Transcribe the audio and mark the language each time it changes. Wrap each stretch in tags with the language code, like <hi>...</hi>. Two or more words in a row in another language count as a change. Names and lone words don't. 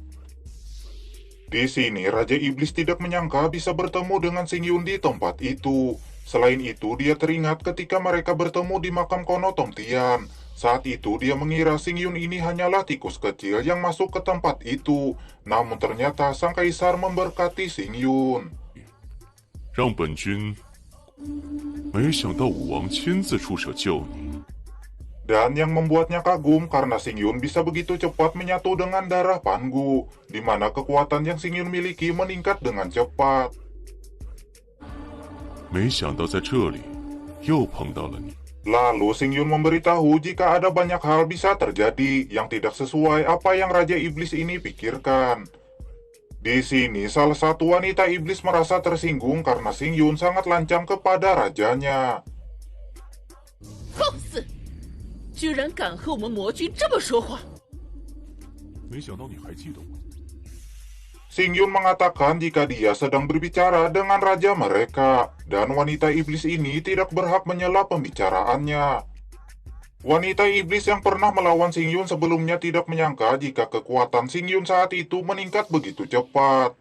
<id>Di sini, Raja Iblis tidak menyangka bisa bertemu dengan Xing Yun di tempat itu. Selain itu, dia teringat ketika mereka bertemu di makam Kono Tong Tian. Saat itu, dia mengira Xing Yun ini hanyalah tikus kecil yang masuk ke tempat itu. Namun ternyata sang kaisar memberkati Xing Yun.</id> <zh>让本君没想到武王亲自出手救你。</zh> <id>Dan yang membuatnya kagum karena Xing Yun bisa begitu cepat menyatu dengan darah Pangu, di mana kekuatan yang Xing Yun miliki meningkat dengan cepat.</id> <zh>没想到在这里又碰到了你。</zh> <id>Lalu Xing Yun memberitahu jika ada banyak hal bisa terjadi yang tidak sesuai apa yang Raja Iblis ini pikirkan. Di sini, salah satu wanita iblis merasa tersinggung karena Xing Yun sangat lancang kepada rajanya.</id> <zh>放肆！居然敢和我们魔君这么说话！没想到你还记得我。</zh> <id>Xing Yun mengatakan jika dia sedang berbicara dengan raja mereka, dan wanita iblis ini tidak berhak menyela pembicaraannya. Wanita iblis yang pernah melawan Xing Yun sebelumnya tidak menyangka jika kekuatan Xing Yun saat itu meningkat begitu cepat.</id>